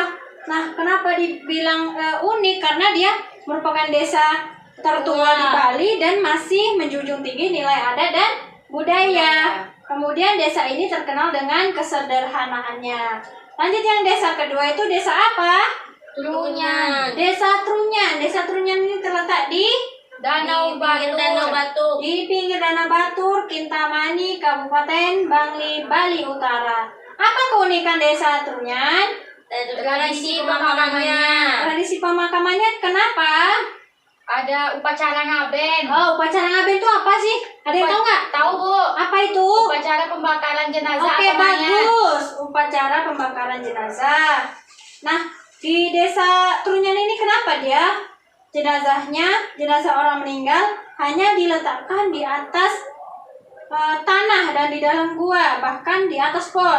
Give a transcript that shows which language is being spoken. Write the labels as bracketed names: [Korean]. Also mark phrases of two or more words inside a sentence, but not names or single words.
[Indonesian] Nah, kenapa dibilang unik? Karena dia merupakan desa tertua di Bali dan masih menjunjung tinggi nilai adat dan budaya. Kemudian desa ini terkenal dengan kesederhanaannya. Lanjut yang desa kedua itu desa apa? Trunyan. Desa Trunyan. Desa Trunyan ini terletak di Danau Batur. di pinggir Danau Batur, Kintamani, Kabupaten Bangli, Bali Utara. Apa keunikan Desa Trunyan? Tradisi pemakamannya. Tradisi pemakamannya kenapa? Ada upacara ngaben. Oh, upacara ngaben itu apa sih? Ada yang tahu nggak? Tahu, Bu. Apa itu? Upacara pembakaran jenazah Oke, atau mayat. bagus. Upacara pembakaran jenazah. Nah, di Desa Trunyan ini kenapa dia jenazah orang meninggal hanya diletakkan di atas tanah dan di dalam gua, bahkan di atas pohon.